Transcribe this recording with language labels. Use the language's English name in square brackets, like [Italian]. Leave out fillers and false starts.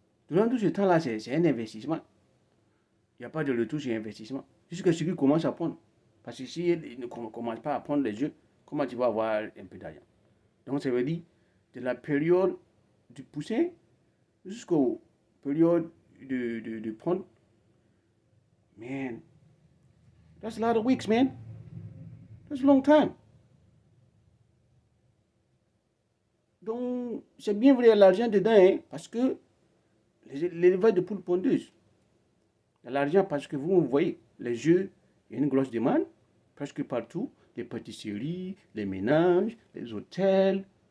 [French] Durant tout ce temps-là, c'est un investissement. Il n'y a pas de retour sur investissement. Jusqu'à ce qu'ils commencent à prendre. Parce que s'ils ne commencent pas à prendre les œufs, comment tu vas avoir un peu d'argent? Donc, ça veut dire de la période du poussin jusqu'au période de prendre. [English] Man, that's a lot of weeks, man. That's a long time. [French] Donc, c'est bien vrai, l'argent dedans, hein, parce que l'élevage de poules pondeuses, il y a l'argent parce que vous voyez, les œufs, il y a une grosse demande, presque partout, les pâtisseries, les ménages, les hôtels.